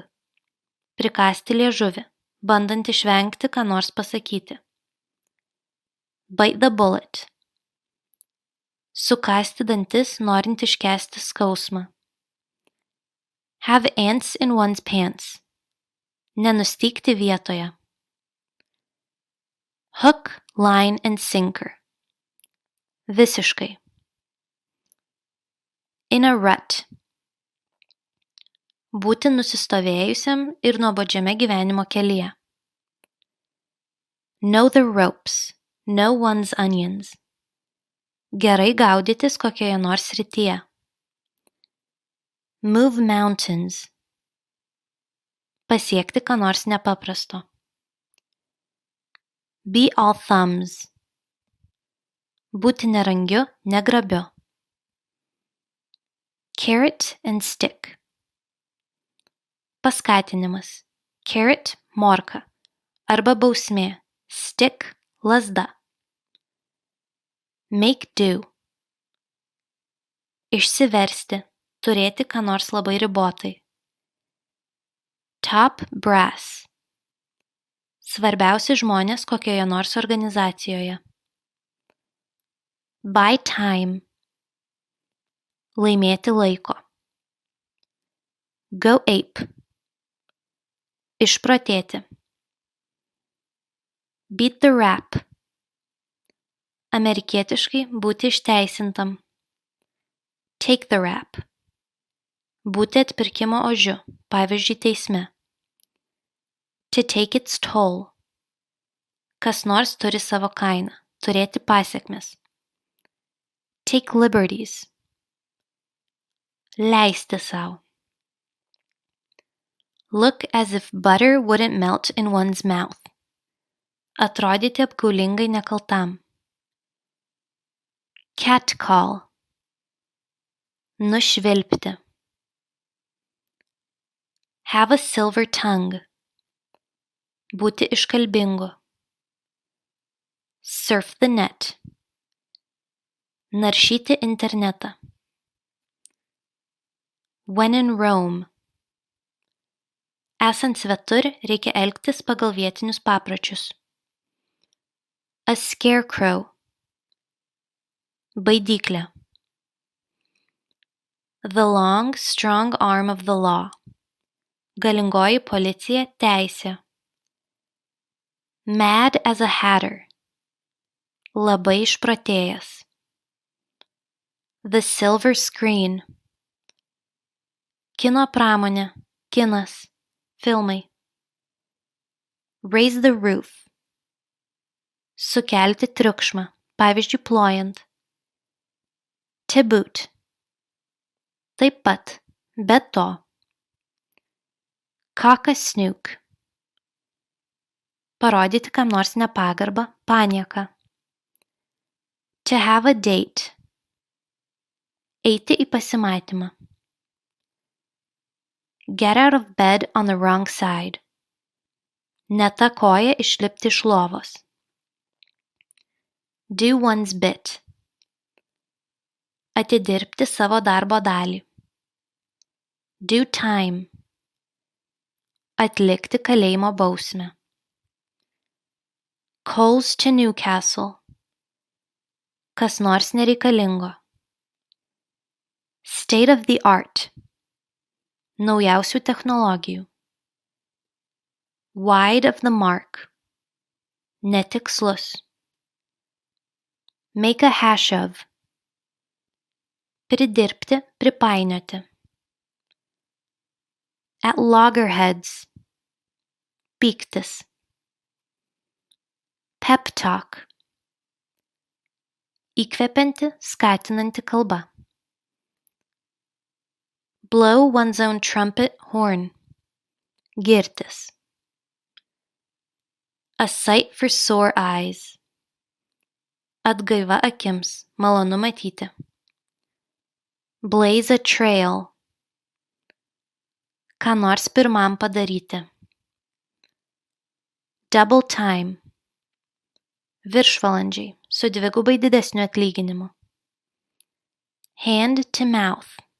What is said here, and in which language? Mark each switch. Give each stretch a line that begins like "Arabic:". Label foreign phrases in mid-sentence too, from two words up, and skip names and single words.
Lithuanian: Prikąsti liežuvį, bandant išvengti ką nors pasakyti.
English: Bite the bullet.
Lithuanian: Sukąsti dantis, norint iškęsti skausmą.
English: Have ants in one's pants.
Lithuanian: Nenustygti vietoje.
English: Hook, line and sinker. Visiškai. In a rut.
Lithuanian: Būti nusistovėjusiam ir nuobodžiame gyvenimo kelyje.
English: Know the ropes. Know one's onions.
Lithuanian: Gerai gaudytis kokioje nors srityje.
English: Move mountains.
Lithuanian: Pasiekti ką nors nepaprasto.
English: Be all thumbs.
Lithuanian: Būti nerangiu, negrabiu.
English: Carrot and stick.
Lithuanian: Paskatinimas. Carrot – morka. Arba bausmė. Stick – lazda.
English: Make do.
Lithuanian: Išsiversti. Turėti ką nors labai ribotai.
English: Top brass.
Lithuanian: Svarbiausi žmonės kokioje nors organizacijoje.
English: Buy time.
Lithuanian: Laimėti laiko.
English: Go ape. Išprotėti. Beat the rap.
Lithuanian: Amerikietiškai būti išteisintam.
English: Take the rap.
Lithuanian: Būti atpirkimo ožiu, pavyzdžiui teisme.
English: To take its toll.
Lithuanian: Kas nors turi savo kainą, turėti pasekmes.
English: Take liberties.
Lithuanian: Leisti sau.
English: Look as if butter wouldn't melt in one's mouth.
Lithuanian: Atrodyti apgaulingai nekaltam.
English: Catcall. Nušvilpti. Have a silver tongue.
Lithuanian: Būti iškalbingu.
English: Surf the net.
Lithuanian: Naršyti internetą.
English: When in Rome.
Lithuanian: Esant svetur, reikia elgtis pagal vietinius papročius.
English: A scarecrow. Baidyklė. The long, strong arm of the law.
Lithuanian: Galingoji policija, teisė.
English: Mad as a hatter.
Lithuanian: Labai išprotėjęs.
English: The silver screen.
Lithuanian: Kino pramonė, kinas, filmai.
English: Raise the roof.
Lithuanian: Sukelti triukšmą, pavyzdžiui plojant.
English: To boot.
Lithuanian: Taip pat, be to.
English: Cock a snook.
Lithuanian: Parodyti kam nors nepagarbą, panieką.
English: To have a date.
Lithuanian: Eiti į pasimatymą.
English: Get out of bed on the wrong side.
Lithuanian: Ne ta koja išlipti iš lovos.
English: Do one's bit.
Lithuanian: Atidirbti savo darbo dalį.
English: Do time.
Lithuanian: Atlikti kalėjimo bausmę.
English: Calls to Newcastle.
Lithuanian: Kas nors nereikalingo.
English: State of the art.
Lithuanian: Naujausių technologijų.
English: Wide of the mark. Netikslus. Make a hash of.
Lithuanian: Pridirbti, pripainioti.
English: At loggerheads. Pyktis. Pep talk.
Lithuanian: Įkvepianti, skatinanti kalba.
English: Blow one's own trumpet horn. Girtis. A sight for sore eyes.
Lithuanian: Atgaiva akims, malonu matyti.
English: Blaze a trail.
Lithuanian: Ką nors pirmam padaryti.
English: Double time.
Lithuanian: Viršvalandžiai, su dvigubai didesniu atlyginimu.
English: Hand to mouth.